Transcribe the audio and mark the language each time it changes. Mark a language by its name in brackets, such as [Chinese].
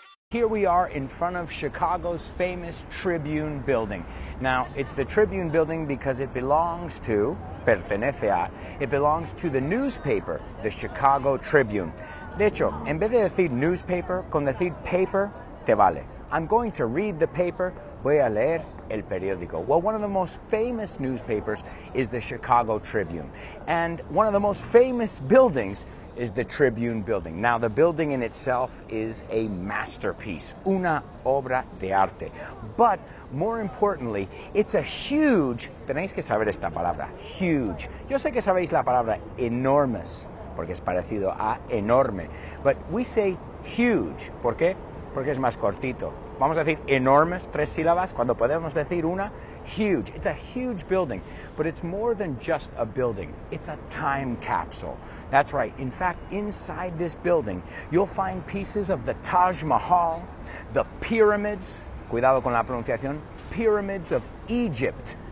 [English] here we are in front of Chicago's famous Tribune building. Now, it's the Tribune building because it belongs to the newspaper, the Chicago Tribune. [Spanish] De hecho, en vez de decir newspaper, con decir paper, te vale. [English] I'm going to read the paper, [Spanish] voy a leer el periódico. [English] Well, one of the most famous newspapers is the Chicago Tribune. And one of the most famous buildings is the Tribune building. Now, the building in itself is a masterpiece, [Spanish] una obra de arte. [English] But more importantly, it's a huge, [Spanish] tenéis que saber esta palabra, [English] huge. [Spanish] Yo sé que sabéis la palabra enormous, porque es parecido a enorme. [English] But we say huge. [Spanish] ¿Por qué? Porque es más cortito. Vamos a decir enormous, 3 sílabas, cuando podemos decir una, huge. [English] It's a huge building, but it's more than just a building. It's a time capsule. That's right. In fact, inside this building, you'll find pieces of the Taj Mahal, the pyramids, [Spanish] cuidado con la pronunciación, [English] pyramids of Egypt.